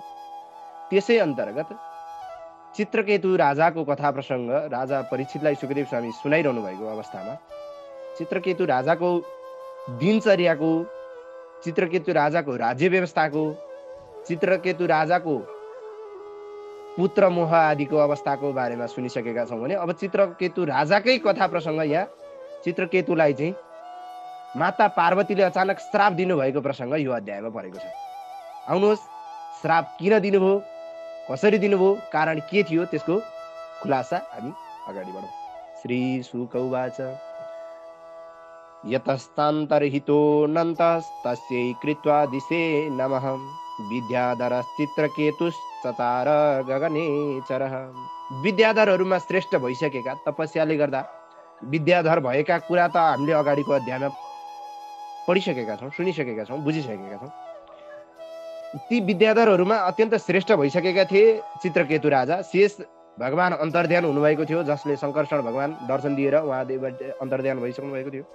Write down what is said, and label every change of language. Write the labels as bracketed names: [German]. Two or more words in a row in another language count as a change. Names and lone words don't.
[Nepali] त्यसै अन्तर्गत चित्रकेतु राजाको कथा प्रसंग राजा परीक्षितलाई सुखदेव स्वामी सुनाइरहनु भएको अवस्थामा चित्रकेतु राजाको दिनचर्याको, चित्रकेतु राजाको राज्य व्यवस्थाको, चित्रकेतु राजाको पुत्र मोह आदिको अवस्थाको बारेमा सुनिसकेका छौं भने अब चित्रकेतु राजाकै कथा प्रसंग यहाँ चित्रकेतुलाई चाहिँ माता पार्वतीले अचानक श्राप दिनुभएको प्रसंग यो अध्यायमा परेको छ। आउनुहोस्, श्राप किन दिनुभयो, कसरी दिनुभयो, कारण के थियो, त्यसको खुलासा हामी अगाडि बढौं। [Sanskrit] श्री शुक उवाच यतस्तान्तर्हितो नन्तस्तस्यै कृत्वा दिशे नमः विद्याधरश्चित्रकेतुश्चचार गगने चरः। [Nepali] विद्याधरहरूमा श्रेष्ठ भइसकेका, तपस्याले गर्दा विद्याधर भएका कुरा त हामीले अगाडिको अध्यायमा पढिसकेका छौं, सुनिसकेका छौं, बुझिसकेका छौं। ती विद्याधरहरूमा अत्यन्त श्रेष्ठ भइसकेका थिए चित्रकेतु राजा। शेष भगवान अन्तर्ध्यान हुनुभएको थियो, जसले शङ्कर्षण भगवान दर्शन दिएर उहाँदेव अन्तर्ध्यान भइसक्नु भएको थियो।